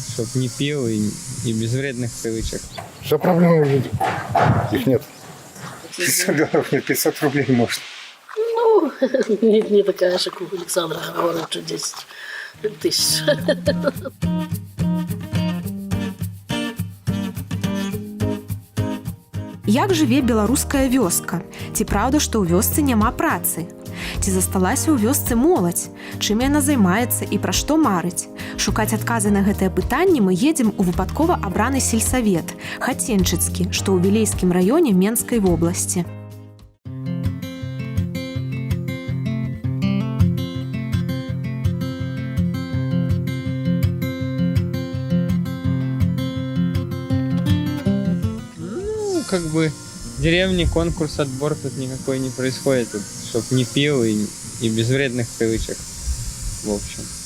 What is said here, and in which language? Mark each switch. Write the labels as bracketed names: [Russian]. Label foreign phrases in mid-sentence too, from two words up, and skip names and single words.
[Russian] чтобы не пил и без вредных привычек. Вся проблема в людях. Их нет. 500 долларов нет, 500 рублей может. Ну, не такая же, как у Александра говорит, что 10 тысяч. [Belarusian] Як жыве беларуская вёска? Ці праўда, што ў вёсцы няма працы? Ці засталася ў вёсцы моладзь? Чым яна займаецца і пра што марыць? Шукаць адказы на гэтыя пытанні мы едзем у выпадкова абраны сельсавет Хаценчыцкі, што ў Вілейскім раёне Менскай вобласці. [Russian] Как бы в деревне конкурс, отбор тут никакой не происходит, тут, чтоб не пил и без вредных привычек, в общем.